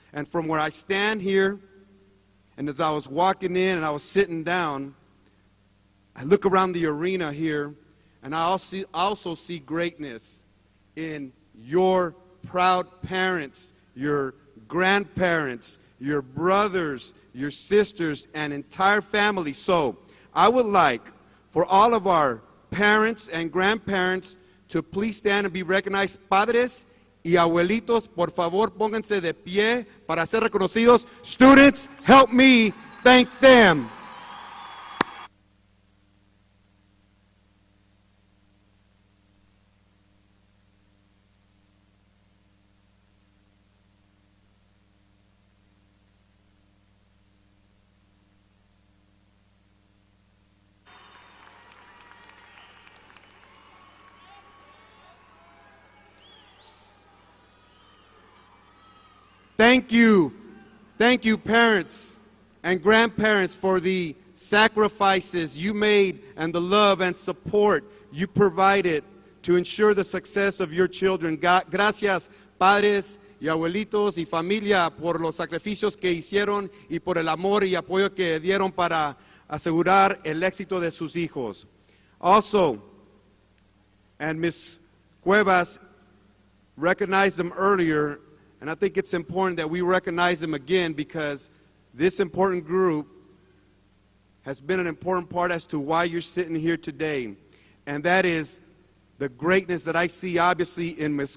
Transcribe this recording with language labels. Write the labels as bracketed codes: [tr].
[en] And from where I stand here, and as I was walking in and I was sitting down, I look around the arena here, and I also see greatness in your proud parents, your grandparents, your brothers, your sisters, and entire family. So I would like for all of our parents and grandparents to please stand and be recognized. [es] Padres y abuelitos, por favor, pónganse de pie para ser reconocidos. [en] Students, help me thank them. Thank you, parents and grandparents, for the sacrifices you made and the love and support you provided to ensure the success of your children. [es] Gracias, padres y abuelitos y familia, por los sacrificios que hicieron y por el amor y apoyo que dieron para asegurar el éxito de sus hijos. [en] Also, and Ms. Cuevas recognized them earlier, and I think it's important that we recognize them again, because this important group has been an important part as to why you're sitting here today. And that is the greatness that I see obviously in Ms.